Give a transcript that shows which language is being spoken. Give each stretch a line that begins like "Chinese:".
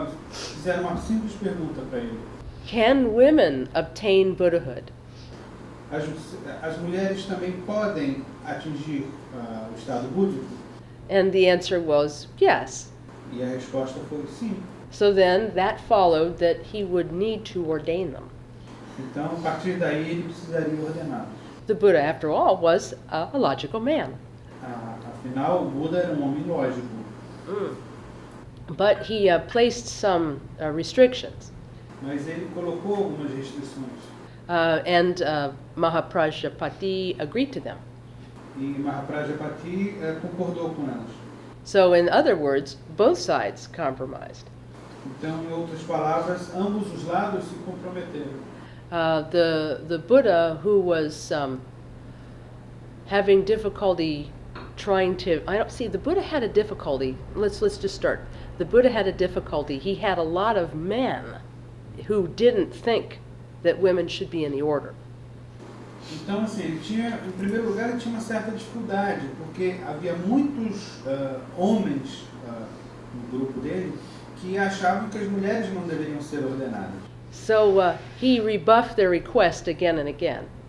Portuguese: Fizeram uma simples pergunta para ele.
English: Can women obtain Buddhahood?
Portuguese: As mulheres também podem atingir o estado búdico?
English: And the answer was yes.
Portuguese: E a resposta foi sim.
English: So then that followed that he would need to ordain them.
Portuguese: Então, a partir daí, ele precisaria ordená-los.
English: The Buddha, after all, was a logical man.
Portuguese: Afinal, o Buda era um homem lógico.
English: But he placed some restrictions.
Portuguese: Mas ele colocou algumas restrições.
English: And Mahaprajapati agreed to them.
Portuguese: E Mahaprajapati concordou com elas.
English: So in other words, both sides compromised.
Portuguese: Então, em outras palavras, ambos os lados se comprometeram.
English: The Buddha, who was having difficulty trying to, the Buddha had a difficulty. Let's just start. The Buddha had a difficulty. He had a lot of men who didn't think that women should be in the order.
Portuguese: Então, assim, ele tinha, em primeiro lugar, ele tinha uma certa dificuldade, porque havia muitos homens no grupo dele que achavam que as mulheres não deveriam ser ordenadas.
English: So he rebuffed their request again and again.